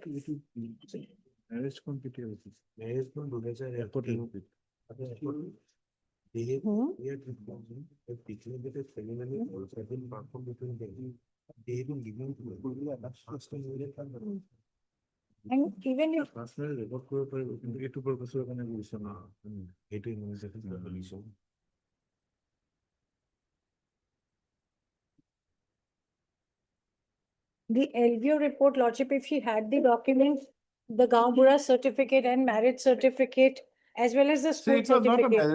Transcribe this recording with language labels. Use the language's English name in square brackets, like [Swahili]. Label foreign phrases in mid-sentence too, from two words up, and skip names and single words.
[English] Marriage compatibility. And even if Personal record [Assamese] করে কিন্তু এইটো purpose-ৰ কাৰণে গৈছে না। এইটো ইউনিভাৰ্চিটিৰ solution. [English] the LVO report, lordship, if she had the documents, the Gambura certificate and marriage certificate, as well as the See, school it was not a certificate.